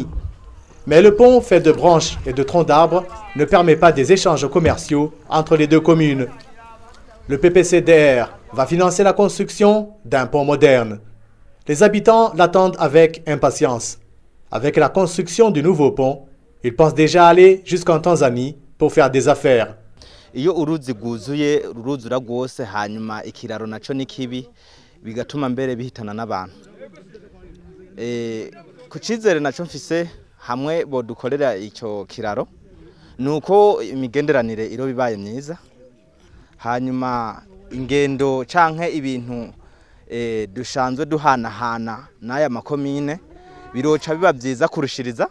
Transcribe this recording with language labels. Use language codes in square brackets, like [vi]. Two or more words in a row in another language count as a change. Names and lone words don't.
[fr] Mais le pont, fait de branches et de troncs d'arbres, ne permet pas des échanges commerciaux entre les deux communes. Le PPCDR va financer la construction d'un pont moderne. Les habitants l'attendent avec impatience. Avec la construction du nouveau pont, ils pensent déjà aller jusqu'en Tanzanie pour faire des affaires. [rn] Iyo uruzi rwuzuye ruruzura rwose hanyuma ikiraro naco ni kibi bigatuma mbere bihitana n'abantu. Ku cizere naco mfise hamwe bodukorera icyo kiraro nuko imigenderanire iro bibaye myiza hanyuma ingendo canke ibintu dushanzwe duhanahana n'aya makomine biroca biba byiza kurushiriza.